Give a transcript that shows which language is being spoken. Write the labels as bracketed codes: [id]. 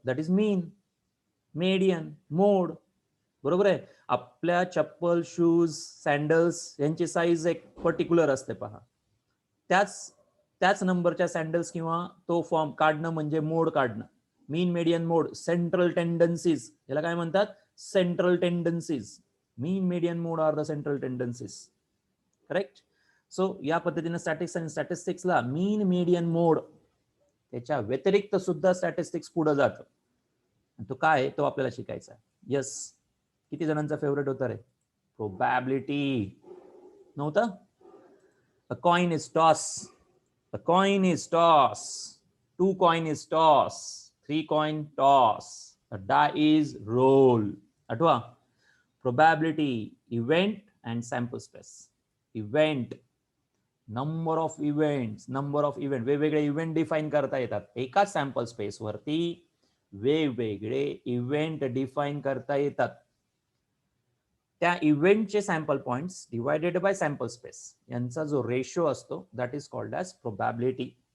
[en] That is mean, median, mode. [mr] बरोबर आहे. आपल्या चप्पल, शूज, सँडल्स यांची साईज एक पर्टिक्युलर असते पहा. त्याच नंबरच्या सँडल्स किंवा तो फॉर्म काढणं म्हणजे मोड काढणं. मीन, मीडियन, मोड. सेंट्रल टेंडन्सीज याला काय म्हणतात? [en] Central tendencies. Mean, median, mode are the central tendencies. Correct. [mr] So या पद्धतीने स्टॅटिक्स आणि स्टॅटिस्टिक्सला मीन, मीडियन, मोड त्याच्या व्यतिरिक्त सुद्धा स्टॅटिस्टिक्स पुढे जातं. तो काय तो आपल्याला शिकायचा आहे. येस. किती जणांचा फेवरेट होता रे? [en] Probability. नव्हता? A coin is toss. A coin is toss. 2 coin is toss. 3 coin toss. A die is roll. आठवा. Probability, event and sample space. Event, number of events. [mr] वेगवेगळे इव्हेंट डिफाईन करता येतात. एका sample space वरती वेगवेगळे event define करता येतात. त्या इव्हेंटचे sample points divided by sample space यांचा जो रेशो असतो [en] That is called as probability.